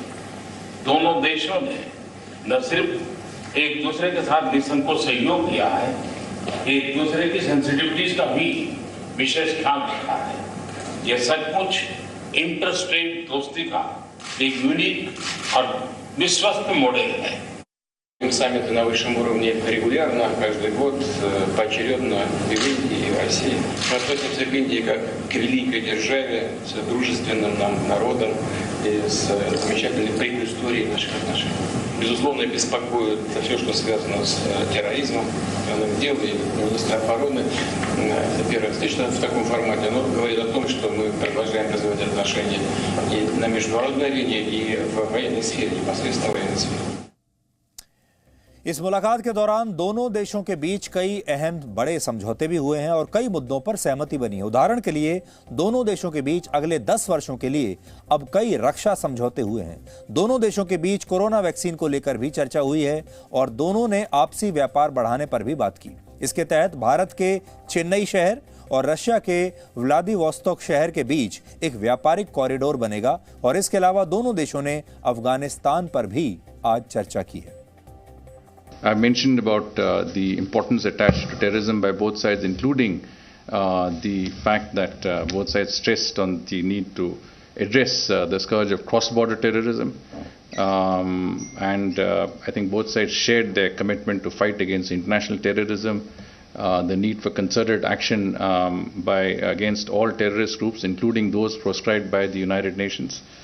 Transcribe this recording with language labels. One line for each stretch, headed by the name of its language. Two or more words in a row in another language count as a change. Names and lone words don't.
Hindi: दोनों देशों ने न सिर्फ एक दूसरे के साथ निसंकोच सहयोग किया है, एक दूसरे की सेंसिटिविटीज का भी विशेष ख्याल रखा है। यह सचमुच इंटरस्टेट दोस्ती का एक यूनिक और विश्वस्त मॉडल है।
Russian: Саммиты на высшем уровне регулярно, каждый год, поочередно и в Индии, и в России. Мы относимся к Индии как к великой державе, с дружественным нам народом и с замечательной предысторией наших отношений. Безусловно, беспокоит все, что связано с терроризмом. Дел и министр обороны, это первая встреча в таком формате, но говорит о том, что мы продолжаем развивать отношения и на международной арене, и в военной сфере, непосредственно в военной сфере.
Hindi: इस मुलाकात के दौरान दोनों देशों के बीच कई अहम बड़े समझौते भी हुए हैं और कई मुद्दों पर सहमति बनी है। उदाहरण के लिए दोनों देशों के बीच अगले 10 वर्षों के लिए अब कई रक्षा समझौते हुए हैं। दोनों देशों के बीच कोरोना वैक्सीन को लेकर भी चर्चा हुई है और दोनों ने आपसी व्यापार बढ़ाने पर भी बात की। इसके तहत भारत के चेन्नई शहर और रशिया के व्लादिवोस्तोक शहर के बीच एक व्यापारिक कॉरिडोर बनेगा और इसके अलावा दोनों देशों ने अफगानिस्तान पर भी आज चर्चा की है।
English: I mentioned about the importance attached to terrorism by both sides, including the fact that both sides stressed on the need to address the scourge of cross-border terrorism. I think both sides shared their commitment to fight against international terrorism, the need for concerted action against all terrorist groups, including those proscribed by the United Nations.